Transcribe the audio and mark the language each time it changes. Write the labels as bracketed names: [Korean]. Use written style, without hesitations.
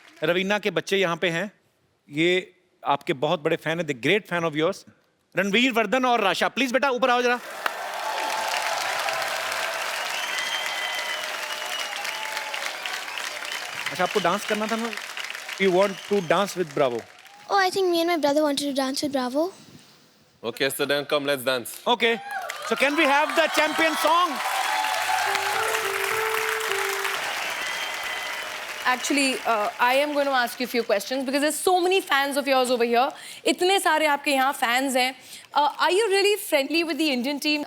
[Hindi] रवीना के बच्चे यहाँ पे हैं, ये आपके बहुत बड़े फैन है, [English] The great fan of yours. [Hindi] Ranveer, Vardhan और राशा, प्लीज बेटा ऊपर आओ जरा। अच्छा, आपको डांस करना था ना? [English] You want to dance with Bravo? Oh, I think me and my brother wanted to dance with Bravo. Okay, so then come, let's dance. Okay, so can we have the champion song? Actually, I am going to ask you a few questions because there's so many fans of yours over here. [Hindi] इतने सारे आपके यहाँ fans हैं. [English] Are you really friendly with the Indian team?